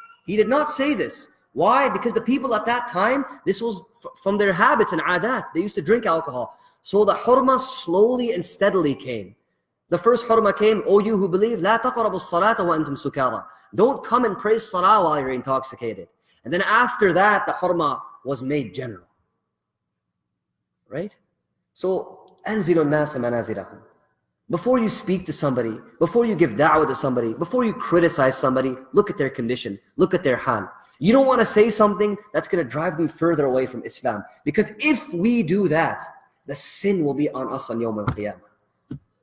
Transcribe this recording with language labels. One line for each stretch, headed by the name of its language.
English: He did not say this. Why? Because the people at that time, this was from their habits and adat. They used to drink alcohol. So the hurma slowly and steadily came. The first hurma came, O you who believe,
Arabic: لا تقربوا الصلاة وأنتم سكارى.
English: Don't come and pray salah while you're intoxicated. And then after that, the hurma was made general. Right? So,
Arabic: أنزل الناس منازلهم.
English: Before you speak to somebody, before you give da'wah to somebody, before you criticize somebody, look at their condition, look at their hal. You don't want to say something that's going to drive them further away from Islam. Because if we do that, the sin will be on us on Yawm al-Qiyamah.